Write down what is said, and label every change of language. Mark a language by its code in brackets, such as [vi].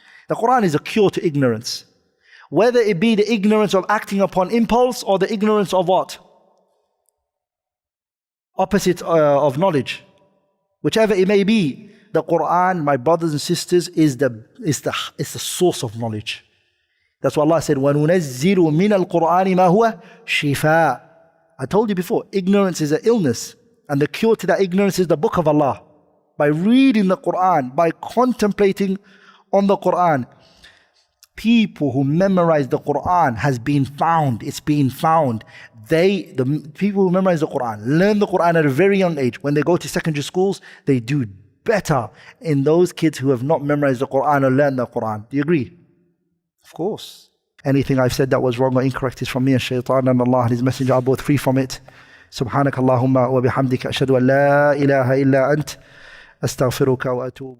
[en] The Quran is a cure to ignorance. Whether it be the ignorance of acting upon impulse or the ignorance of what? Opposite of knowledge. Whichever it may be, the Quran, my brothers and sisters, is the source of knowledge. That's what Allah said, [ar] وَنُنَزِّلُ مِنَ الْقُرْآنِ مَا هُوَ شِفَاء. [en] I told you before, ignorance is an illness. And the cure to that ignorance is the book of Allah. By reading the Quran, by contemplating on the Quran. People who memorize the Quran has been found. It's been found. The people who memorize the Quran, learn the Quran at a very young age. When they go to secondary schools, they do better in those kids who have not memorized the Quran or learned the Quran. Do you agree? Of course. Anything I've said that was wrong or incorrect is from me and shaitan, and Allah and His Messenger are both free from it. [ar] سبحانك اللهم وبحمدك أشهد أن لا إله إلا أنت أستغفرك وأتوب